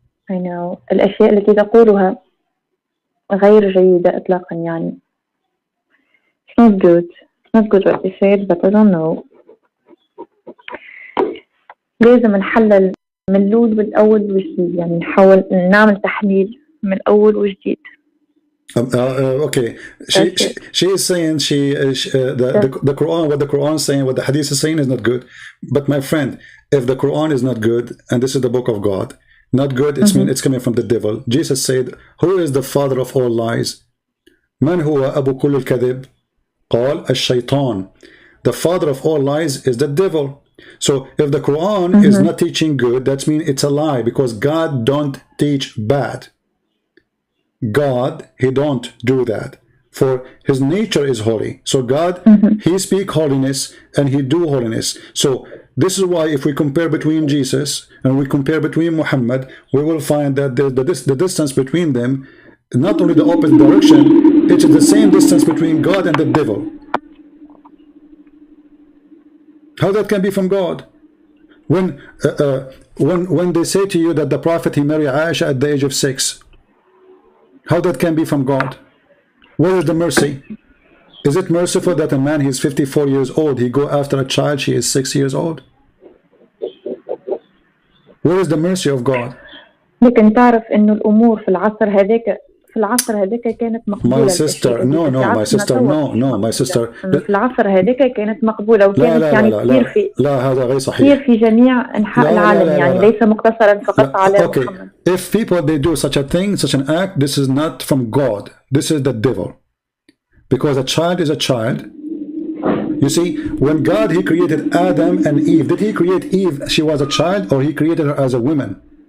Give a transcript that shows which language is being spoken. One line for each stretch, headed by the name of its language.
Arabic: الأشياء التي تقولها غير جيدة إطلاقا يعني.
English: It's not good. It's not good what you said, but I don't know.
Arabic: لازم نحلل من الأول والأول وجديد يعني نحاول نعمل تحليل من الأول وجديد.
English: Okay, she is saying the Quran, what the Quran is saying, what the Hadith is saying is not good. But my friend, if the Quran is not good, and this is the book of God, not good, it's coming from the devil. Jesus said, who is the father of all lies?
Arabic: من هو أبو كل الكذب؟ قال الشيطان.
English: The father of all lies is the devil. So if the Quran is not teaching good, that means it's a lie, because God don't teach bad. God, he don't do that, for his nature is holy. So God, he speak holiness and he do holiness. So this is why if we compare between Jesus and we compare between Muhammad, we will find that the distance between them, not only the opposite direction, it is the same distance between God and the devil. How that can be from God? When they say to you that the Prophet, he married Aisha at the age of 6, how that can be from God? Where is the mercy? Is it merciful that a man, he is 54 years old, he go after a child, she is 6 years old? Where is the mercy of God?
Arabic: لكن تعرف إنه الأمور في العصر هذاك كانت مقبولة.
English: My sister, no, my sister.
Arabic: في العصر هذاك كانت مقبولة وكانت يعني كثير في هذا غير صحيح. كثير في جميع أنحاء العالم يعني ليس مقتصرا فقط على محمد.
English: If people they do such a thing, such an act, this is not from God. This is the devil. Because a child is a child. You see, when God, he created Adam and Eve, did he create Eve, she was a child, or he created her as a woman?